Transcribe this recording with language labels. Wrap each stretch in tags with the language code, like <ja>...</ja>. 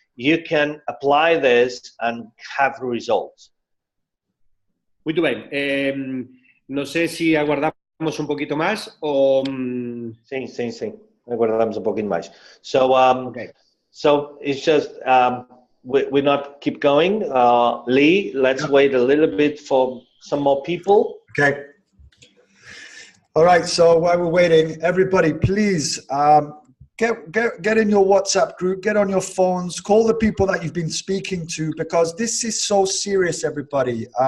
<en>You can apply this and have results.</en> <pt>Muito bem. Não sei se aguardamos poquito mais ou... Sim. Aguardamos pouquinho mais.</pt> <en>So, okay. So it's just we not keep going. Lee, let's wait a little bit for some more people. Okay. All right. So while we're waiting, everybody, please get in your WhatsApp group, get on your phones, call the people that you've been speaking to, because this is so serious, everybody.</en>